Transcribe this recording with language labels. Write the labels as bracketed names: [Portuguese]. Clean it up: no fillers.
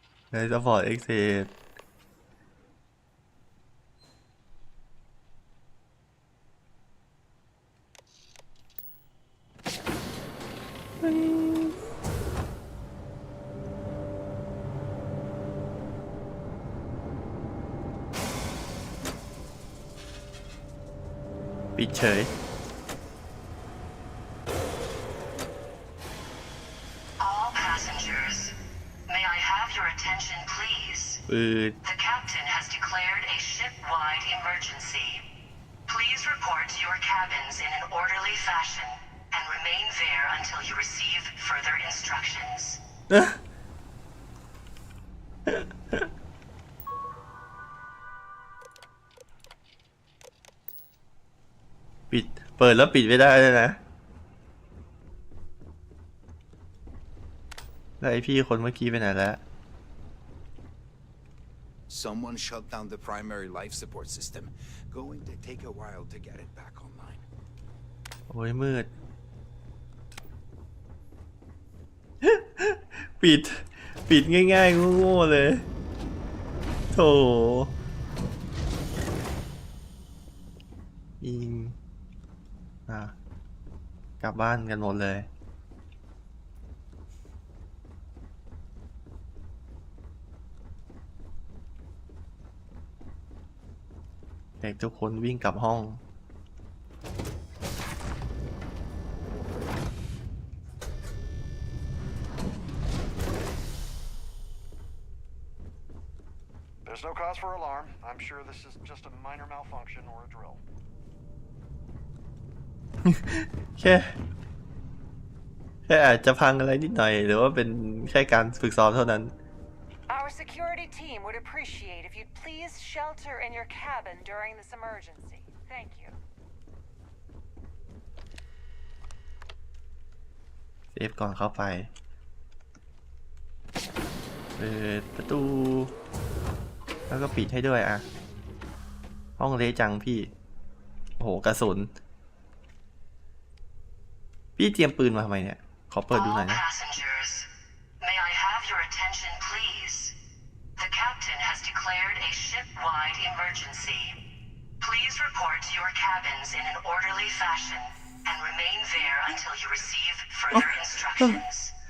[Thai] ในซัพพอร์ตเอ็กเซสปิดเฉย [English] All passengers, may I have your attention, please? ปืด The captain has declared a ship-wide emergency. Please report to your cabins in an orderly fashion and remain there until you receive further instructions. [Thai] ปิดเปิดแล้วปิดไม่ได้เลยนะแล้วไอพี่คนเมื่อกี้ไปไหนแล้ว [English] Someone shut down the primary life support system. Going to take a while to get it back online. [Thai] โอ้ยมืด ปิดง่ายๆโง่ๆเลยโถอิงกลับบ้านกันหมดเลยเด็กทุกคนวิ่งกลับห้อง [English] There's no cause for alarm. I'm sure this is just a minor malfunction or a drill. [Thai] แค่อาจจะพังอะไรนิดหน่อยหรือว่าเป็นแค่การฝึกซ้อมเท่านั้น [English] Our security team would appreciate if you'd please shelter in your cabin during this emergency. Thank you. [Thai] เซฟก่อนเข้าไปเปิดประตูแล้วก็ปิดให้ด้วยอ่ะห้องเละจังพี่โอ้โหกระสุนพี่เตรียมปืนมาทำไมเนี่ยขอเปิดดูหน่อยนะ [English] Passengers, may I have your attention, please? The captain has declared a ship-wide emergency. Please report to your cabins in an orderly fashion and remain there until you receive further instructions.